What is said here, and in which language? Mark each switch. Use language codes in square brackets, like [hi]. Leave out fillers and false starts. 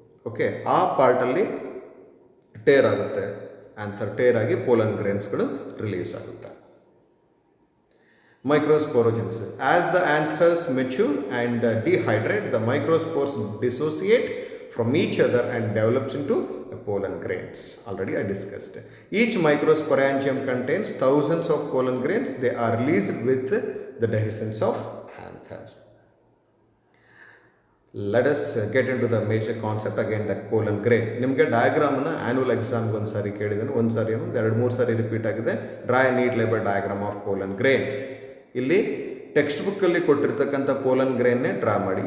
[kn] Okay, ಆ ಪಾರ್ಟಲ್ಲಿ tear ಆಗುತ್ತೆ, anther tear ಆಗಿ ಪೋಲನ್ ಗ್ರೇನ್ಸ್ಗಳು ರಿಲೀಸ್ ಆಗುತ್ತೆ. [en] Microsporogenesis. As the anthers mature and dehydrate, the microspores dissociate from each other and develops into pollen grains. Already I discussed. Each microsporangium contains thousands of pollen grains. They are released with the dehiscence of anther. Let us get into the major concept again, that pollen grain. [kn] ನಿಮಗೆ ಡಯಾಗ್ರಾಮನ್ನು annual ಎಕ್ಸಾಮ್ಗೆ ಒಂದು ಸಾರಿ ಕೇಳಿದ್ದೇನೆ, ಒಂದು ಸಾರಿ 2-3 ಸಾರಿ repeat ಆಗಿದೆ. [en] Draw a neat label diagram of pollen grain. [kn] ಇಲ್ಲಿ text ಬುಕ್ಕಲ್ಲಿ ಕೊಟ್ಟಿರ್ತಕ್ಕಂಥ pollen ಗ್ರೇನ್ನೇ draw ಮಾಡಿ.